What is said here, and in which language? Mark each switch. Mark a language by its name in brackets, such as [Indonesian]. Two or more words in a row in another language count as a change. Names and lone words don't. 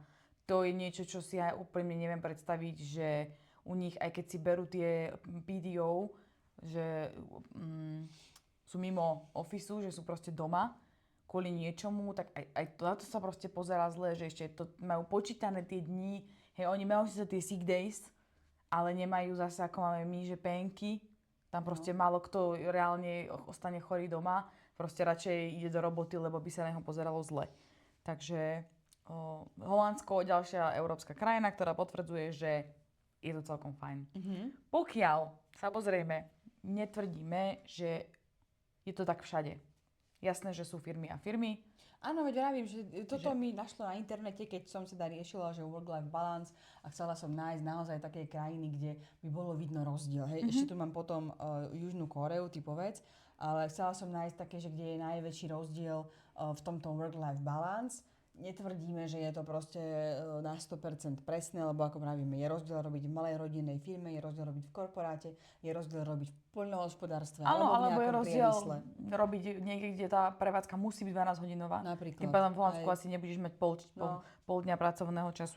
[Slovak] To je niečo, čo si aj úplne neviem predstaviť, že u nich, aj keď si berú tie PDO, že sú mimo ofisu, že sú proste doma kvôli niečomu, tak aj to sa proste pozerá zle, že ešte to majú počítané tie dni, hej, oni majú si tie [English] sick days, [Slovak] ale nemajú zase, ako máme my, že penky. Tam proste málo kto reálne ostane chorý doma, proste radšej ide do roboty, lebo by sa na neho pozeralo zle. Takže Holandsko, ďalšia európska krajina, ktorá potvrdzuje, že je to celkom fajn. Pokiaľ, samozrejme, netvrdíme, že je to tak všade. Jasné, že sú firmy a firmy. Áno, veď vravím, že toto mi našlo na internete, keď som teda riešila, že [English] work-life balance [Slovak] a chcela som nájsť naozaj také krajiny, kde by bolo vidno rozdiel. Hej? Ešte tu mám potom Južnú Kóreu, ty povedz, ale chcela som nájsť také, že kde je najväčší rozdiel v tomto [English] work-life balance. [Slovak] Netvrdíme, že je to proste na 100% presné, lebo ako pravíme, je rozdiel robiť v malej rodinnej firme, je rozdiel robiť v korporáte, je rozdiel robiť v poľnohospodárstve Alebo je rozdiel priemysle. robiť niekde, kde tá prevádzka musí byť 12-hodinová. Napríklad. Tým pádom v Holandsku asi nebudeš mať pol dňa pracovného času.